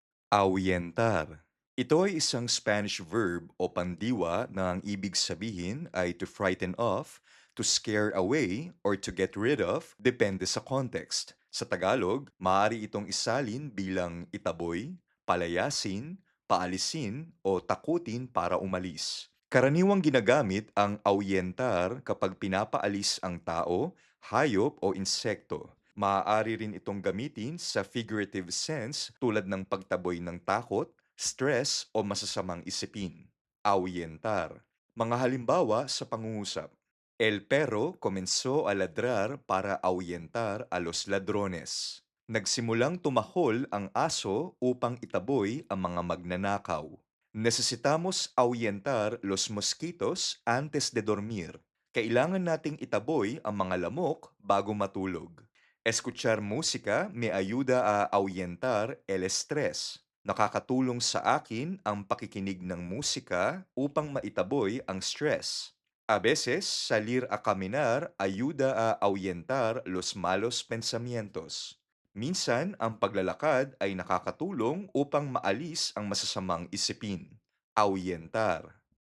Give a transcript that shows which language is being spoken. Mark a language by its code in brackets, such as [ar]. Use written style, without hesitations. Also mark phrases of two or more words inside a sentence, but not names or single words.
[tl] Ahuyentar. Ito ay isang [en] Spanish verb [tl] o pandiwa na ang ibig sabihin ay [en] to frighten off, to scare away, or to get rid of, [tl] depende sa context. Sa Tagalog, maaari itong isalin bilang itaboy, palayasin, paalisin, o takutin para umalis. Karaniwang ginagamit ang ahuyentar kapag pinapaalis ang tao, hayop o insekto. Maaari rin itong gamitin sa [en] figurative sense [tl] tulad ng pagtaboy ng takot, stress o masasamang isipin. Ahuyentar. Mga halimbawa sa pangungusap. [es] El perro comenzó a ladrar para ahuyentar a los ladrones. [tl] Nagsimulang tumahol ang aso upang itaboy ang mga magnanakaw. [es] Necesitamos ahuyentar los mosquitos antes de dormir. [tl] Kailangan nating itaboy ang mga lamok bago matulog. [es] Escuchar música me ayuda a ahuyentar el estrés. [tl] Nakakatulong sa akin ang pakikinig ng musika upang maitaboy ang stress. [es] A veces, salir a caminar ayuda a ahuyentar los malos pensamientos. [tl] Minsan, ang paglalakad ay nakakatulong upang maalis ang masasamang isipin. Ahuyentar.